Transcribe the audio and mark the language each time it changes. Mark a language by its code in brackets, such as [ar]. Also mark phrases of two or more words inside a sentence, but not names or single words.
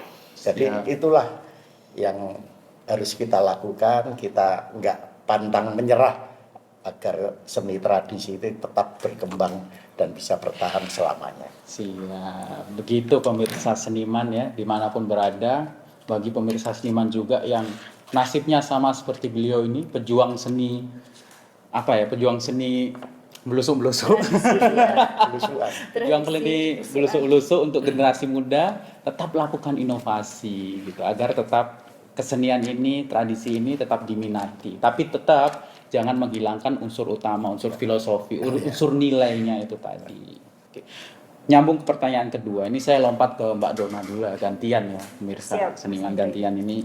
[id] Jadi itulah yang harus kita lakukan, kita enggak pantang menyerah agar seni tradisi itu tetap berkembang dan bisa bertahan selamanya. Siap. Begitu pemirsa seniman ya, dimanapun berada. Bagi pemirsa seniman juga yang nasibnya sama seperti beliau ini, pejuang seni belusuk-belusuk. Pejuang seni belusuk-belusuk untuk generasi muda, tetap lakukan inovasi gitu agar tetap kesenian ini, tradisi ini tetap diminati. Tapi tetap jangan menghilangkan unsur utama, unsur filosofi, unsur nilainya itu tadi. Oke. Nyambung ke pertanyaan kedua, ini saya lompat ke Mbak Dona dulu, gantian ya pemirsa seniman gantian ini.